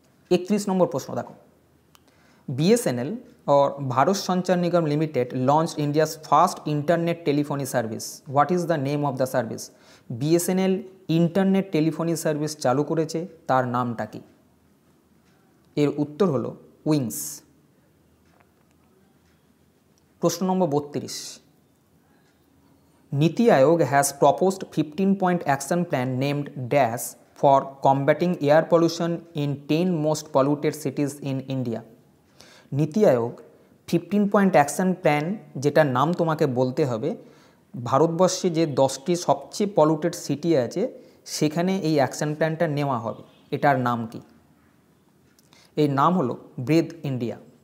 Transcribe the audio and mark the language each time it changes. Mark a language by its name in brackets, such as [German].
[Bangla] 31 নম্বর প্রশ্ন দেখো, [English] BSNL or Bharat Sanchar Nigam Limited launched India's first internet telephony service. What is the name of the service? [Bangla] BSNL internet telephony service চালু করেছে, তার নামটা কি? এর উত্তর হলো উইংস। প্রশ্ন নম্বর 32, [English] NITI Aayog has proposed 15-point action plan named DAS for combating air pollution in 10 most polluted cities in India. [Bangla] নীতি আয়োগ 15-point অ্যাকশন প্ল্যান, যেটার নাম তোমাকে বলতে হবে, ভারতবর্ষে যে 10টি সবচেয়ে পলিউটেড সিটি আছে সেখানে এই অ্যাকশন প্ল্যানটা নেওয়া হবে। এটার নাম কি? এর নাম হলো ব্রিথ ইন্ডিয়া।